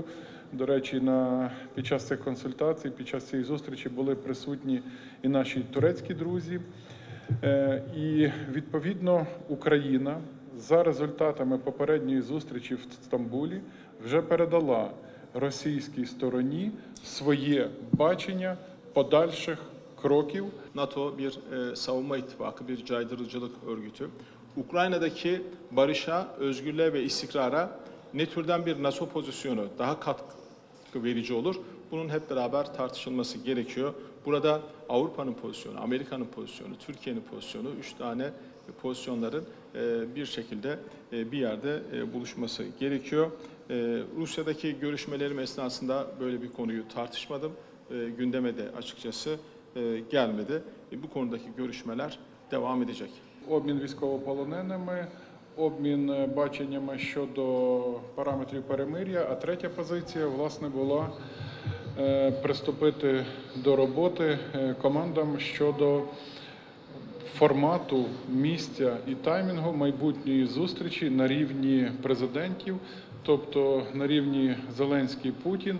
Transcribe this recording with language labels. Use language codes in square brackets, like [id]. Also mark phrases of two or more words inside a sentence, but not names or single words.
[uk] До речі, під час цих консультацій, під час цієї зустрічі були присутні і наші турецькі друзі. І, відповідно, Україна за результатами попередньої зустрічі в Стамбулі вже передала російській стороні своє бачення подальших krokів. [tr] NATO bir savunma ittifakı, bir caydırıcılık örgütü. Ukrayna'daki barışa, özgürlüğe ve istikrara ne türden bir NATO pozisyonu daha katkı verici olur? Bunun hep beraber tartışılması gerekiyor. Burada Avrupa'nın pozisyonu, Amerika'nın pozisyonu, Türkiye'nin pozisyonu, 3 tane pozisyonların bir şekilde bir yerde buluşması gerekiyor. Rusya'daki görüşmelerim esnasında böyle bir konuyu tartışmadım. Gündeme de açıkçası gelmedi. Bu konudaki görüşmeler devam edecek. [uk] Обмін військовополоненими, обмін баченнями щодо параметрів перемир'я, а третя позиція, власне, була приступити до роботи командам щодо формату, місця і таймінгу майбутньої зустрічі на рівні президентів, тобто на рівні Зеленський-Путін.